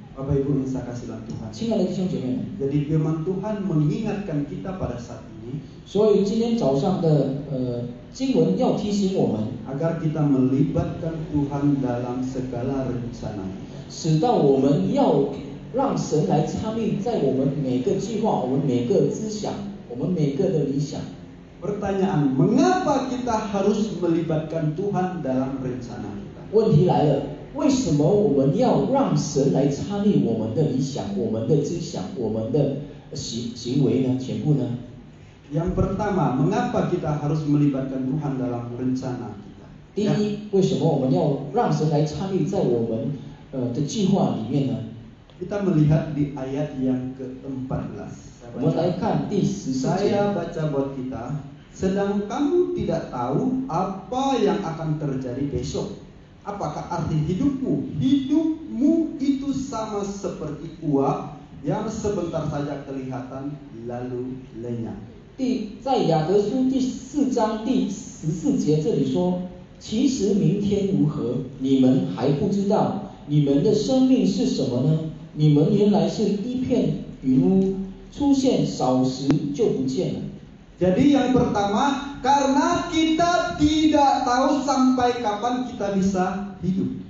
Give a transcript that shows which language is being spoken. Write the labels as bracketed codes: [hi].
[id] Bapak Ibu yang saya kasih dalam Tuhan. [zh] 亲爱的弟兄姐妹们， [id] Jadi firman Tuhan mengingatkan kita pada saat ini [zh] 所以今天早上的经文要提醒我们， [id] agar kita melibatkan Tuhan dalam segala rencana kita. [zh] 使到我们要让神来参与在我们每个计划、我们每个思想、我们每个的理想。 [id] Pertanyaan, mengapa kita harus melibatkan Tuhan dalam rencana kita? [zh] 问题来了，为什么我们要让神来参与我们的理想、我们的思想、我们的行为呢？全部呢？ [id] Yang pertama, mengapa kita harus melibatkan Tuhan dalam rencana kita? [zh] 第一，为什么我们要让神来参与在我们的计划里面呢？ [id] Kita melihat di ayat yang ke-14. [zh] 我们来看第14节。 [id] Saya baca buat kita, sedang kamu tidak tahu apa yang akan terjadi besok. Apakah arti hidupmu? Hidupmu itu sama seperti uap yang sebentar saja kelihatan lalu lenyap. [zh] 在雅各书第4章第14节这里说，其实明天如何，你们还不知道。你们的生命是什么呢？你们原来是一片云雾，出现少时就不见了。 [id] Jadi yang pertama, karena kita tidak tahu sampai kapan kita bisa hidup.